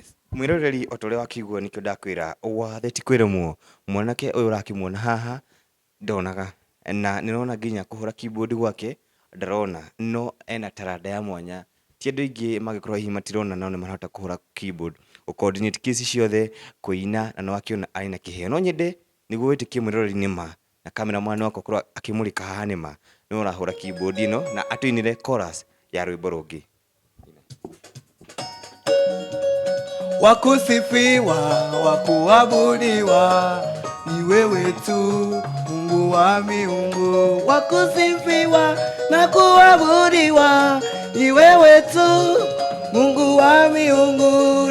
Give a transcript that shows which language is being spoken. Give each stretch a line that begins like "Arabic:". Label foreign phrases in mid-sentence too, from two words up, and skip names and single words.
Kikuyu: Mwiroreri otoria wakigwa nikio ndakwira wathe ti kwiremwo mwanake uyu urakimwona haha ndonaga na nirona nginya kuhura keyboard gwake ndarona no ena taranda ya mwanya ti andu ingi magikorwo hihi matirona no ni marahota kuhura
English: keyboard coordinate
Kikuyu: kesi ciothe kuina na no akiona aina kiheo no nyende niguo witikie mwiroreri nima na kamera mwana wako korwo akimulika haha nima no urahura keyboard ino na atuinire chorus ya rwimbo rungi.
Swahili: Wakusifiwa, wakuabudiwa, ni wewe tu, Mungu wa miungu. Wakusifiwa na kuabudiwa, ni wewe tu, Mungu wa miungu.